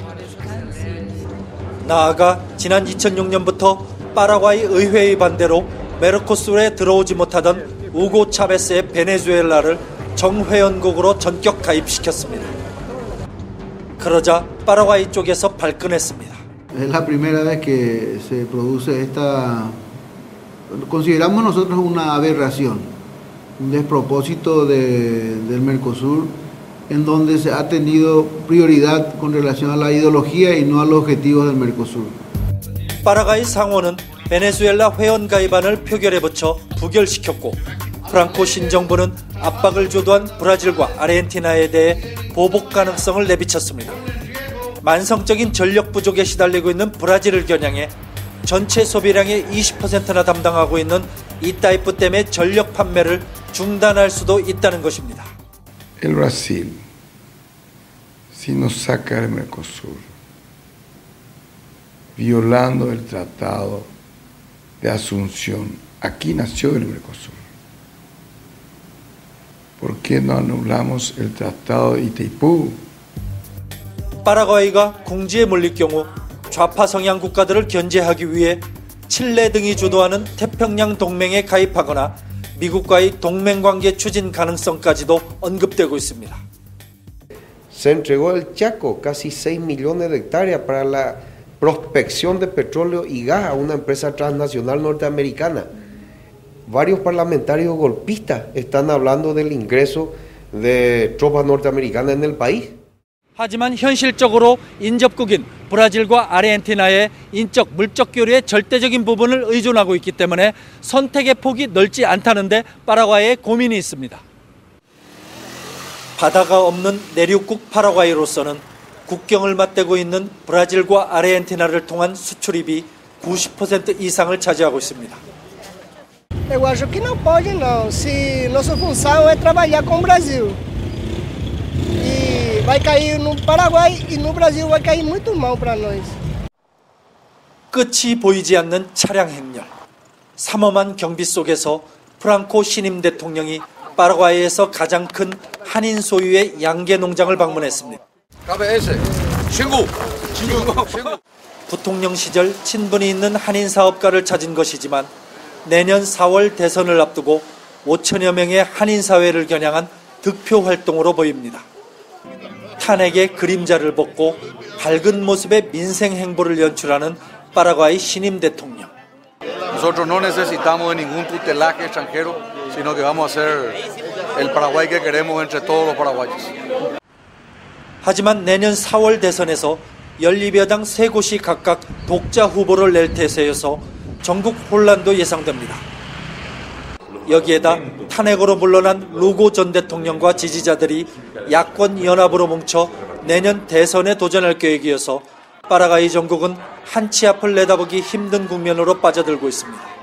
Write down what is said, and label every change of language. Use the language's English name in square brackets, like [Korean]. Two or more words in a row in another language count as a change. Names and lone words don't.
[Korean] 나아가 지난 2006년부터 파라과이 의회의 반대로 메르코수르에 들어오지 못하던 우고 차베스의 베네수엘라를 정회원국으로 전격 가입시켰습니다. 그러자 파라과이 쪽에서 발끈했습니다. [Spanish] Es la primera vez que se produce esta, consideramos nosotros una aberración, un despropósito del Mercosur, en donde se ha tenido prioridad con relación a la ideología y no a los objetivos del Mercosur. [Korean] 파라과이 상원은 베네수엘라 회원 가입안을 표결에 붙여 부결시켰고, 프랑코 신정부는 압박을 주도한 브라질과 아르헨티나에 대해 보복 가능성을 내비쳤습니다. 만성적인 전력 부족에 시달리고 있는 브라질을 겨냥해 전체 소비량의 20%나 담당하고 있는 이타이프 댐의 전력 판매를 중단할 수도 있다는 것입니다. [Spanish] El Brasil, si nos saca del Mercosur, violando el Tratado de Asunción, aquí nació el Mercosur. ¿Por qué no anulamos el Tratado de Itaipú? [Korean] 파라과이가 궁지에 몰릴 경우 좌파 성향 국가들을 견제하기 위해 칠레 등이 주도하는 태평양 동맹에 가입하거나 미국과의 동맹관계 추진 가능성까지도 언급되고 있습니다. [Spanish] Se entregó el Chaco, casi 6 millones de hectáreas para la prospección de petróleo y gas a una empresa transnacional norteamericana. Varios parlamentarios golpistas están hablando del ingreso de tropas norteamericanas en el país. [Korean] 하지만 현실적으로 인접국인 브라질과 아르헨티나의 인적, 물적 교류의 절대적인 부분을 의존하고 있기 때문에 선택의 폭이 넓지 않다는데 파라과이에 고민이 있습니다. 바다가 없는 내륙국 파라과이로서는 국경을 맞대고 있는 브라질과 아르헨티나를 통한 수출입이 90% 이상을 차지하고 있습니다. [Portuguese] Eu acho que não pode não. Se nossa função é trabalhar com o Brasil. E vai cair no Paraguai e no Brasil vai cair muito mal para nós. [Korean] 끝이 보이지 않는 차량 행렬. 삼엄한 경비 속에서 프랑코 신임 대통령이 파라과이에서 가장 큰 한인 소유의 양계 농장을 방문했습니다. 부통령 시절 친분이 있는 한인 사업가를 찾은 것이지만 내년 4월 대선을 앞두고 5천여 명의 한인 사회를 겨냥한 득표 활동으로 보입니다. 탄핵의 그림자를 벗고 밝은 모습의 민생 행보를 연출하는 파라과이 신임 대통령. [Spanish] Nosotros no necesitamos de ningún tutelaje extranjero, sino que vamos a ser el Paraguay que queremos entre todos los paraguayos. [Korean] 하지만 내년 4월 대선에서 연립여당 3곳이 각각 독자 후보를 낼 태세여서 전국 혼란도 예상됩니다. 여기에다 탄핵으로 물러난 루고 전 대통령과 지지자들이 야권 연합으로 뭉쳐 내년 대선에 도전할 계획이어서 파라과이 정국은 한치 앞을 내다보기 힘든 국면으로 빠져들고 있습니다.